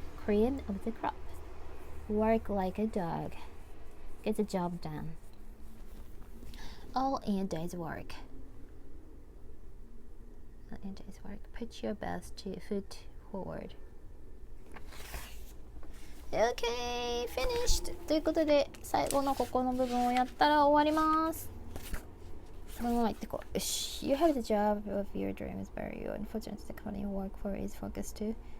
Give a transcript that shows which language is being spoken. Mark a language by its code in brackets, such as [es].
[en] Cream of the crop. Work like a dog. Get the job done. All in a day's work. All in a day's work. Put your best foot forward. Okay, finished! [ja] ということで、最後のここの部分をやったら終わります。そのまま言ってこう。よし。 [en] You have the job of your dreams, but you unfortunately the company you work for is focused to.